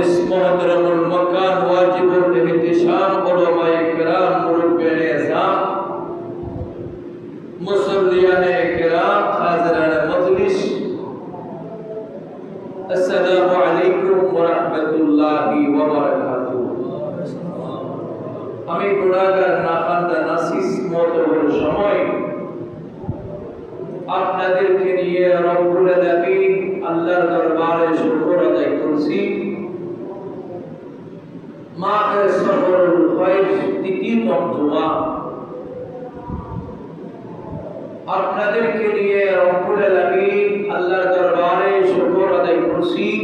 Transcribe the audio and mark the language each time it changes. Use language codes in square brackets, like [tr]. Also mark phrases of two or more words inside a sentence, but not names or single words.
[ur] محترم المکان واجب الاحتشام علمائے کرام مربیانِ عظام مصلیانِ کرام حاضرینِ مجلس [ar] السلام عليكم ورحمة الله وبركاته. [bn] আমি গুনাহগার নাখান্দা নাসিস মতবর সময় আপনাদেরকে নিয়ে [ar] رب العالمين [bn] আল্লাহর দরবারে শুকর আদায় করছি। মাহে সফরুল খায়র দ্বিতীয়তম জুমা আপনাদেরকে নিয়ে [ar] رب العالمين [bn] আল্লাহর দরবারে শুকর আদায় করছি।